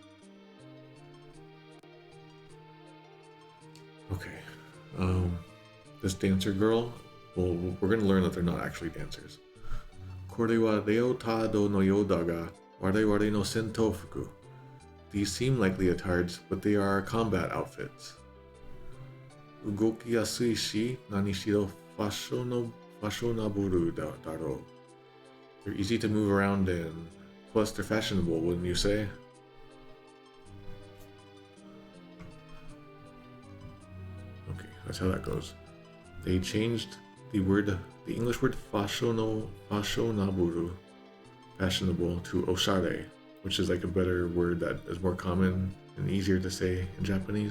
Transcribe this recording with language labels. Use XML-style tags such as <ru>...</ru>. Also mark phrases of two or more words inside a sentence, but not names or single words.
<en>Okay. This dancer girl, well, we're going to learn that they're not actually dancers.</en> <ja>これはレオタードのようだが我々の戦闘服.</ja> <en>These seem like leotards, but they are combat outfits.</en> <ja>動きやすいし何しろファッショナブルだろ.</ja> <en>They're easy to move around in. Plus, they're fashionable, wouldn't you say? Okay, that's how that goes. They changed the English word fashionaburu, fashionable, to oshare, which is like a better word that is more common and easier to say in Japanese.</en>